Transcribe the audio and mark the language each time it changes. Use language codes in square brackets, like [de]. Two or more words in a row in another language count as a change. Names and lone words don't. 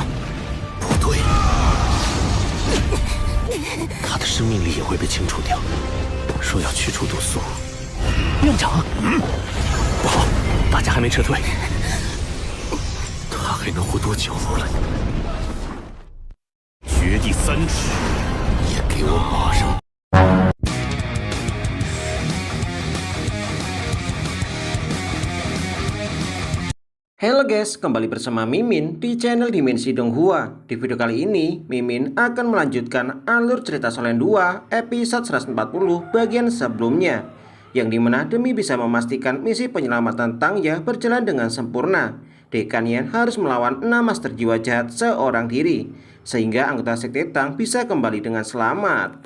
[zh] 不对，他的生命力也会被清除掉。说要驱除毒素，院长，不好，大家还没撤退，他还能活多久？绝地三尺，也给我马上！ [id] Halo guys, kembali bersama Mimin di channel Dimensi Donghua. Di video kali ini, Mimin akan melanjutkan alur cerita Solen 2 episode 140 bagian sebelumnya, yang dimana demi bisa memastikan misi penyelamatan Tangya berjalan dengan sempurna, Dekan Yen harus melawan 6 master jiwa jahat seorang diri, sehingga anggota sekte Tang bisa kembali dengan selamat.